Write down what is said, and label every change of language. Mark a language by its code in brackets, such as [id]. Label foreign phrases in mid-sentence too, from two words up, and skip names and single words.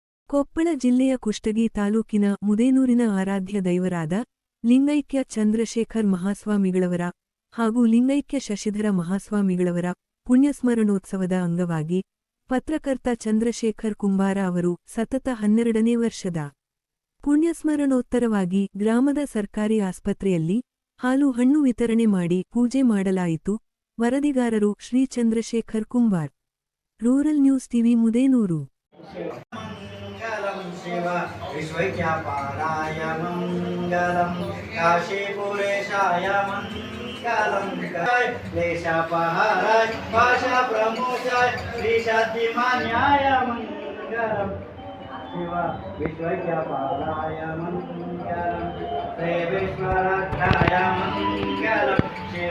[kn] ಕೊಪ್ಪಳ ಜಿಲ್ಲೆಯ ಕುಷ್ಟಗಿ ತಾಲೂಕಿನ ಮುದೇನೂರಿನ ಆರಾಧ್ಯ ದೈವರಾದ ಲಿಂಗೈಕ್ಯ ಚಂದ್ರಶೇಖರ್ ಮಹಾಸ್ವಾಮಿಗಳವರ ಹಾಗೂ ಲಿಂಗೈಕ್ಯ ಶಶಿಧರ ಮಹಾಸ್ವಾಮಿಗಳವರ ಪುಣ್ಯಸ್ಮರಣೋತ್ಸವದ ಅಂಗವಾಗಿ ಪತ್ರಕರ್ತ ಚಂದ್ರಶೇಖರ್ ಕುಂಬಾರ ಅವರು ಸತತ 12ನೇ ವರ್ಷದ ಪುಣ್ಯಸ್ಮರಣೋತ್ತರವಾಗಿ ಗ್ರಾಮದ ಸರ್ಕಾರಿ ಆಸ್ಪತ್ರೆಯಲ್ಲಿ ಹಾಲು ಹಣ್ಣು ವಿತರಣೆ ಮಾಡಿ ಪೂಜೆ ಮಾಡಲಾಯಿತು. ವರದಿಗಾರರು ಶ್ರೀ ಚಂದ್ರಶೇಖರ್ ಕುಂಬಾರ್, ರೂರಲ್ ನ್ಯೂಸ್ ಟಿವಿ, ಮುದೇನೂರು. [sa] शिव विश्वव्यापाराय मंगलम काशीपुरेशाय मंगलम क्लेशपहाराय भाषा प्रमोचाय श्रीशाद्धिमान्याय मंगलम शिव विश्वव्यापाराय मंगलम देवेश्वराय मंगलम शिव